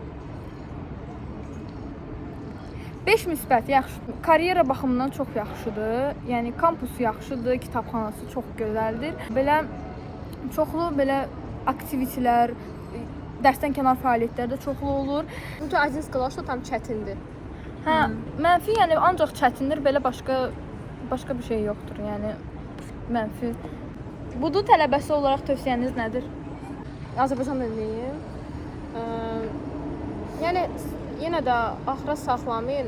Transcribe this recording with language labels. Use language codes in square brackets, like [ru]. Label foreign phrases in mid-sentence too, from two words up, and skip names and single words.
[az] 5 müsbət yaxşıdır. Karyera baxımından çox yaxşıdır. Yəni kampusu yaxşıdır, kitabxanası çox gözəldir. Belə çoxlu aktivitelər, dərsdən kənar fəaliyyətlər də çoxlu olur. Çünki [ru] один сказал, что там [az] çətindir. Mənfi yəni ancaq çətindir, belə başqa bir şey yoxdur. Yəni mənfi. Budu tələbəsi olaraq tövsiyəniz nədir? Azərbaycan diliyim. Yəni yenə də axıra saxlamayın.